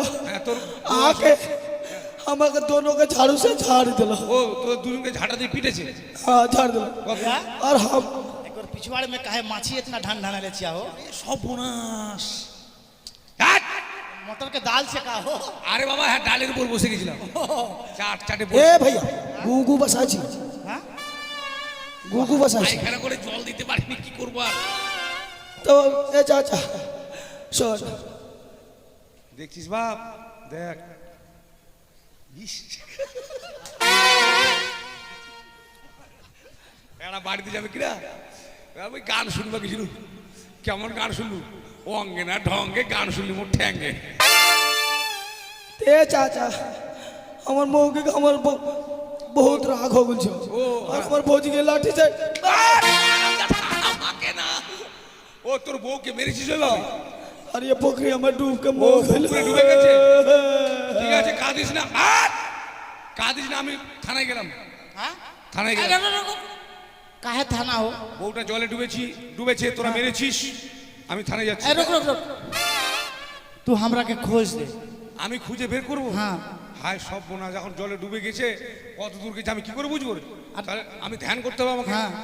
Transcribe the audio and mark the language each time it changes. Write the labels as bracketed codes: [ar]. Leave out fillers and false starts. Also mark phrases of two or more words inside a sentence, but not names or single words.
[bn] হ্যাঁ তোর [mai] आके हमके दोनों के झाड़ू से झाड़ दिला [bn] ও তোর দুজনকে ঝাঁটা দিয়ে पिटेছে। [mai] हां झाड़ दिला भैया और हम एक और पिछवाड़े में काहे माछी इतना ढन ढन ले छिया हो [bn] সর্বনাশ। [mai] मटर के दाल से का हो [bn] আরে বাবা হ্যাঁ ডালের উপর বসে গেছিলাম চাট চাটে [mai] ए भैया गुगु बसा छी हाँ गुगु बसा छी [bn] পায়খানা করে জল দিতে পারিনি কি করবো আর? [mai] तो ए चाचा सुन [bn] দেখছিস বাপ দেখ ইস। এরা বাড়িতে যাবে কিনা আমি গান শুনবো কিছু। কেমন গান শুনলু? অঙ্গে না ঢঙ্গে গান শুনলি মোট ঠ্যাঙ্গে। [mai] ए चाचा हमर मुर्गी के हमर बहुत राग हो गेल छो और हमर भौजी के लाठी से [bn] আমাকে না, ও তোর বউকে মেরেছিস ওই বাবা? [mai] और ये पोखरी हमर डूब के [bn] ও [mai] मर गेल [bn] পুকুরে ডুবে গেছে। ঠিক আছে কাঁদিস না, কাঁদিস না। আমি থানায় গেলাম, [mai] हाँ [bn] থানায় [mai] अरे [bn] গেলাম। [mai] रुको, रुको। काहे थाना हो [bn] বউটা জলে ডুবেছে তোরা মেরেছিস। আমি থানায় যাচ্ছি। [mai] ए रुक रुक रुक तू हमरा के खोज दे [bn] আমি খুঁজে বের করবো। হ্যাঁ। হায় সব বোনা যখন জলে ডুবে গেছে কত দূর গেছে আমি কি করে বুঝবো রে? তাহলে আমি ধ্যান করতে হবে আমাকে। হ্যাঁ।